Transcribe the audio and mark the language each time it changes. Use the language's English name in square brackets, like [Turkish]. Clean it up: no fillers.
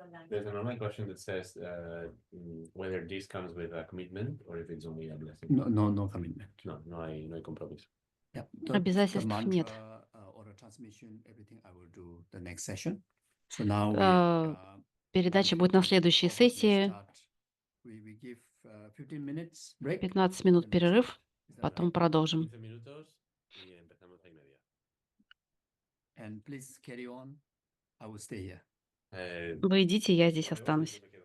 [English] There's an online question that says whether this comes with a commitment or if it's only a blessing. No commitment. [Spanish] No hay compromiso. [English] Yeah. [Russian] Обязательств mantra, нет. [English] Or the transmission, everything I will do the next session. So now [Russian] Передача будет на следующей сессии. [English] we give 15 minutes break. [Russian] 15 минут перерыв, потом продолжим. [Spanish] 15 minutos y empezamos a y media. [English] And please carry on. I will stay here. [Russian] Вы идите, я здесь останусь.